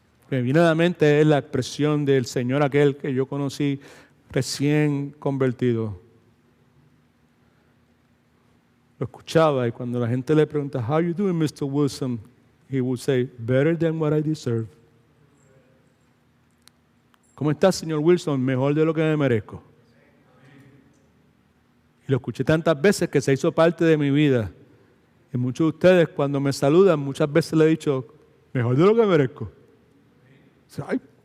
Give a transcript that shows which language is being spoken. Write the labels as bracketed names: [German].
[Spanish] Me viene a la mente es la expresión del señor aquel que yo conocí recién convertido. Lo escuchaba y cuando la gente le pregunta, [English] "How you doing, Mr. Wilson?" He would say, "Better than what I deserve." [Spanish] ¿Cómo estás, señor Wilson? Mejor de lo que me merezco. Y lo escuché tantas veces que se hizo parte de mi vida. Y muchos de ustedes cuando me saludan, muchas veces le he dicho, mejor de lo que merezco. Ay.